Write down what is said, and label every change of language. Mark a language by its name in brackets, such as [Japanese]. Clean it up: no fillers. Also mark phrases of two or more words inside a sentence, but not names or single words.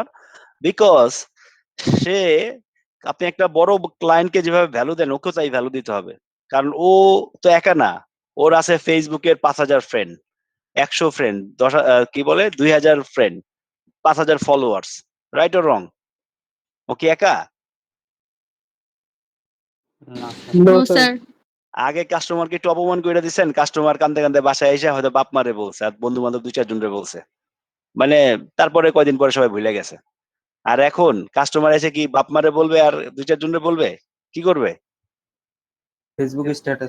[Bangla] বিকজ সে, আপনি একটা বড় ক্লায়েন্টকে যেভাবে ভ্যালু দেন, ওকেও তাই ভ্যালু দিতে হবে। কারণ ও তো একা না, ওর আছে ফেসবুকের 5,000 ফ্রেন্ড, 100 ফ্রেন্ড, 10 কি বলে 2,000 ফ্রেন্ড, 5,000 ফলোয়ার্স, [English] right or wrong? [Bangla] ও কি একা? [English] No, sir. No, No, sir. sir. [Bangla] আগে কাস্টমারকে একটু অপমান করে দিচ্ছেন, কাস্টমার কান্দে কান্দে বাসায় এসে হয়তো বাপ মারে বলছে, আর বন্ধু বান্ধব 2-4 জনরে বলছে, মানে তারপরে কয়দিন পরে সবাই ভুলে গেছে। আর এখন কাস্টমার এসে কি বাপ মারে বলবে আর 2-4 জনরে বলবে? কি করবে? ফেসবুক স্ট্যাটাস